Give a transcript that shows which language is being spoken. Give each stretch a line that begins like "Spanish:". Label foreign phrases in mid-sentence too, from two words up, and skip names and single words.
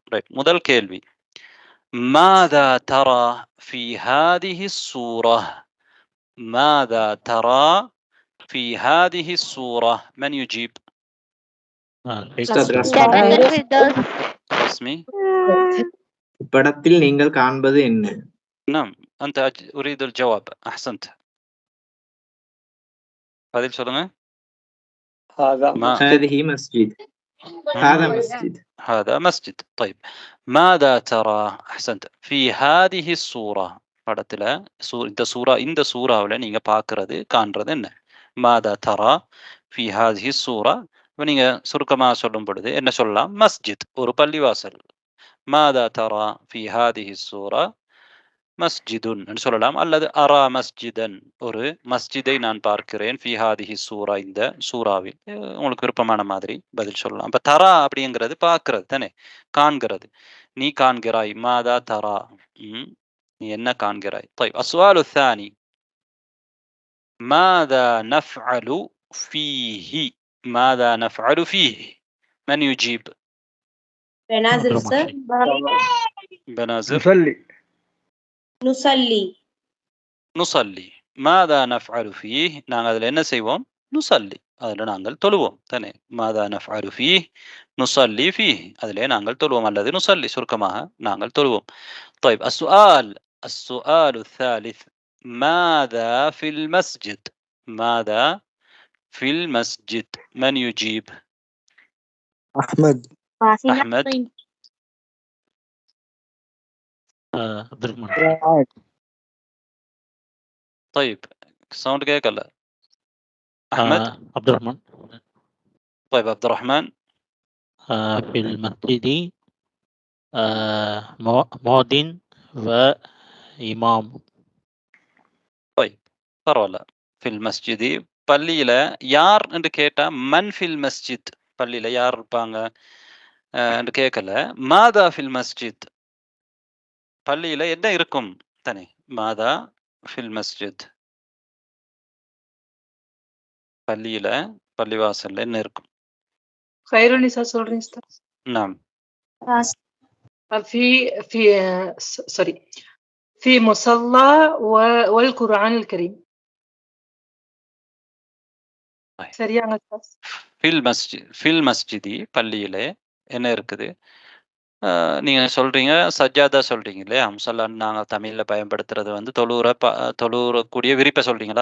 Tamil: ரைட். முதல் கேள்வி,
Arabic: ماذا ترى في هذه الصورة. ماذا ترى في هذه الصورة. من يجيب? ரஸ்மி.
Tamil: இப்படத்தில் நீங்கள் காண்பது என்ன?
Arabic: نعم أنت أريد الجواب. أحسنت.
Tamil: பதில் சொல்லுங்க.
Arabic: هذه مسجد. هذا مسجد. هذا مسجد. طيب ماذا ترى؟ أحسنت. في هذه الصورة.
Tamil: படத்துல இந்த சூறாவுல நீங்க பார்க்கிறது காண்றது என்ன?
Arabic: ماذا ترى في هذه الصورة.
Tamil: நீங்க சுருக்கமா சொல்லும் பொழுது என்ன சொல்லலாம்? மஸ்ஜித், ஒரு பள்ளிவாசல்.
Arabic: ماذا ترى في هذه الصورة மஸ்ஜிதுன்
Tamil: என்று சொல்லலாம். அல்லது
Arabic: أرى مسجدًا,
Tamil: ஒரு மஸ்ஜிதை நான் பார்க்கிறேன்.
Arabic: في هذه الصورة,
Tamil: இந்த சூறாவில். உங்களுக்கு விருப்பமான மாதிரி பதில் சொல்லலாம். அப்ப தரா அப்படிங்கிறது பார்க்கிறது தானே, காண்கிறது. நீ காண்கிறாய்.
Arabic: ماذا ترى,
Tamil: நீ என்ன காண்கிறாய்.
Arabic: طيب السؤال الثاني ماذا نفعل فيه. ماذا نفعل فيه. من يجيب؟ بنازل سر. بنازل. نصلي. نصلي. ماذا نفعل فيه.
Tamil: நாங்கள் அதில் என்ன செய்வோம்? நுசல்லி, அதில் நாங்கள் தொழுவோம் தானே.
Arabic: ماذا نفعل فيه نصلي فيه,
Tamil: அதிலே நாங்கள் தொழுவோம். அல்லது நுசல்லி, சுருக்கமாக நாங்கள் தொழுவோம்.
Arabic: طيب السؤال الثالث ماذا في المسجد. ماذا في المسجد. من يجيب؟ أحمد. أحمد. عبد الرحمن.
Tamil: طيب ساوند கேட்கல.
Arabic: أحمد. عبد الرحمن. طيب عبد الرحمن. في المسجد مؤذن وإمام.
Tamil: طيب பரவாயில்ல.
Arabic: في المسجد,
Tamil: பள்ளியில யார் என்று கேட்டா
Arabic: من في المسجد,
Tamil: பள்ளியில யார் இருப்பாங்க என்று கேட்கல.
Arabic: ماذا في المسجد,
Tamil: பள்ளியில என்ன இருக்கும் தானே.
Arabic: ماذا في المسجد,
Tamil: பள்ளியில பள்ளிவாசல்ல என்ன இருக்கும். خيرونيسا சொல்றீங்க சார்.
Arabic: نعم. في سوري في مصلى والقرآن الكريم.
Tamil: சரியாங்க சார்.
Arabic: في المسجد,
Tamil: பள்ளியில என்ன இருக்குது. நீங்க சொல்றீங்க சஜ்ஜாதா சொல்றீங்க இல்லையா. முசல்லான்னு நாங்க தமிழ்ல பயன்படுத்துறது வந்து தொழுறக்கூடிய விரிப்பை சொல்றீங்களா?